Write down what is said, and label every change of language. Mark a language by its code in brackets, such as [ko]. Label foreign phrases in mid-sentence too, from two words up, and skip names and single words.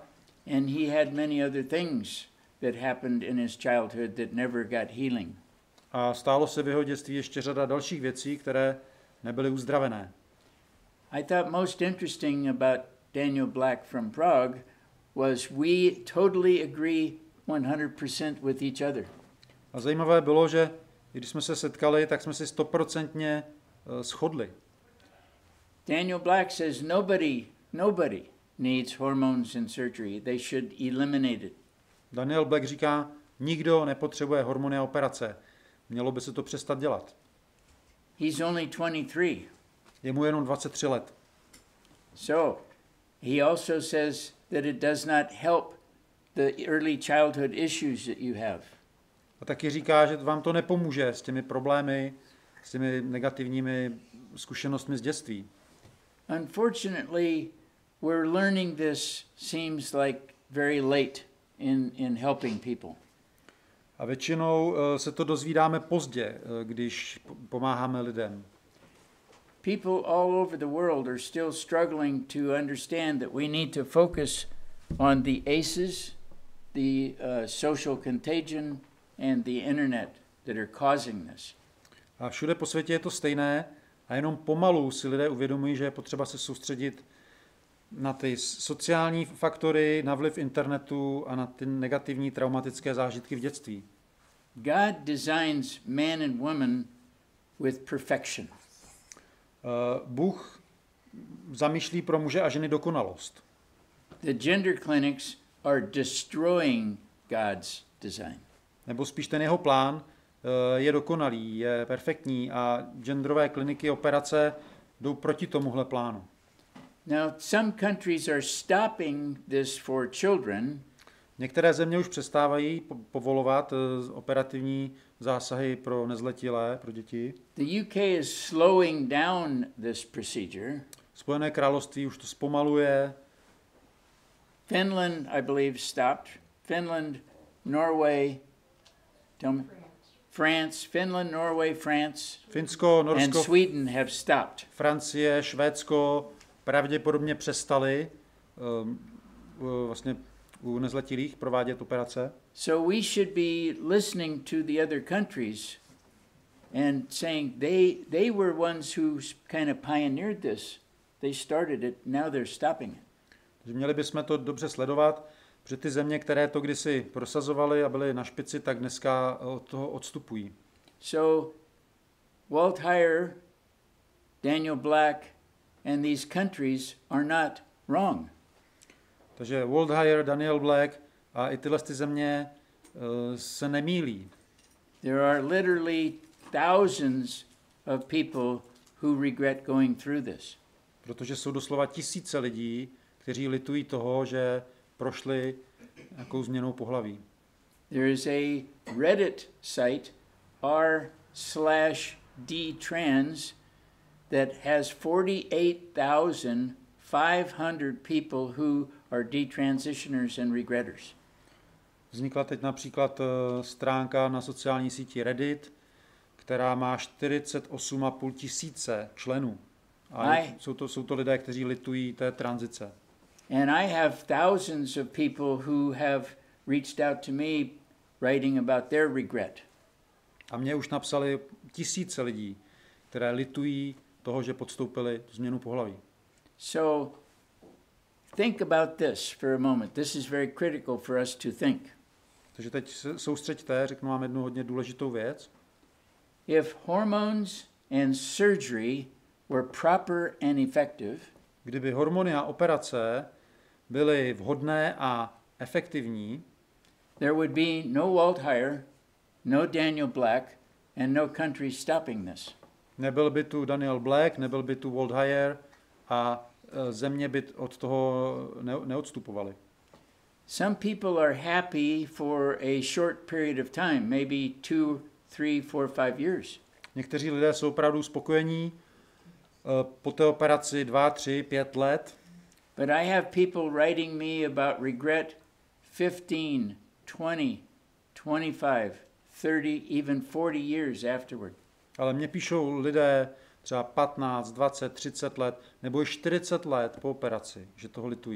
[en] And he had many other things that happened in his childhood that never got healing. [cs] A stálo se v jeho dětství ještě řada dalších věcí, které nebyly uzdravené. [en] I thought most interesting about Daniel Black from Prague was we totally agree 100% with each other. [cs] A zajímavé bylo, že když jsme se setkali, tak jsme si 100% shodli. [en] Daniel Black says nobody needs hormones and surgery. They should eliminate it. [cs] Daniel Black říká, nikdo nepotřebuje hormony a operace. Mělo by se to přestat dělat. [en] He's only 23. [cs] Je mu jenom 23 let. [en] So, he also says that it does not help the early childhood issues that you have. [cs] A taky říká, že vám to nepomůže s těmi problémy, s těmi negativními zkušenostmi z dětství. [en] Unfortunately, we're learning this seems like very late in helping people. [cs] A většinou se to dozvídáme pozdě, když pomáháme lidem. [en] People all over the world are still struggling to understand that we need to focus on the ACEs, the social contagion, and the internet that are causing this. [cs] A všude po světě je to stejné a jenom pomalu si lidé uvědomují, že je potřeba se soustředit na ty sociální faktory, na vliv internetu a na ty negativní traumatické zážitky v dětství. [en] God designs man and woman with perfection. [cs] Bůh zamýšlí pro muže a ženy dokonalost. [en] The gender clinics are destroying God's design. [cs] Nebo spíš ten jeho plán je dokonalý, je perfektní a genderové kliniky, operace jdou proti tomuhle plánu. [en] Now, some countries are stopping this for children. [cs] Některé země už přestávají povolovat operativní zásahy pro nezletilé, pro děti. [en] The UK is slowing down this procedure. [cs] Spojené království už to zpomaluje. [en] Finland, I believe, stopped. Finland, Norway, France, Finland, Norway, France, [cs] Finsko, [en] and [cs] Norsko, [en] Sweden have stopped. [cs] Francie, Švédsko pravděpodobně přestali vlastně u nezletilých provádět operace. [en] So we should be listening to the other countries and saying they were ones who kind of pioneered this. They started it, now they're stopping it. [cs] Takže měli bychom to dobře sledovat, protože ty země, které to kdysi prosazovaly a byly na špici, tak dneska od toho odstupují. [en] So Walt Heyer, Daniel Black, and these countries are not wrong. [cs] Takže Walt Heyer, Daniel Black a i tyhle ty země se nemýlí. [en] There are literally thousands of people who regret going through this. [cs] Protože jsou doslova tisíce lidí, kteří litují toho, že prošli nějakou změnou pohlaví. [en] There is a Reddit site, r/dtrans, that has 48,500 people who are detransitioners and regretters. [cs] Vznikla teď například stránka na sociální síti Reddit, která má 48,5 tisíce členů. A jsou to lidé, kteří litují té tranzice. [en] And I have thousands of people who have reached out to me writing about their regret. [cs] A mě už napsali tisíce lidí, které litují toho, že podstoupili změnu pohlaví. [en] So think about this for a moment. This is very critical for us to think. [cs] Takže teď se soustřeďte, řeknu vám jednu hodně důležitou věc. [en] If hormones and surgery were proper and effective, [cs] kdyby hormony a operace byly vhodné a efektivní, [en] there would be no Walt Heyer, no Daniel Black, and no country stopping this. [cs] Nebyl by tu Daniel Black, nebyl by tu Walt Heyer a země by od toho neodstupovaly. [en] Some people are happy for a short period of time, maybe 2, 3, 4, 5 years. [cs] Někteří lidé jsou opravdu spokojení po té operaci 2, 3, 5 let. [en] But I have people writing me about regret 15, 20, 25, 30, even 40 years afterward. [cs] Ale mě píšou lidé třeba 15, 20, 30 let nebo i 40 let po operaci, že toho litují.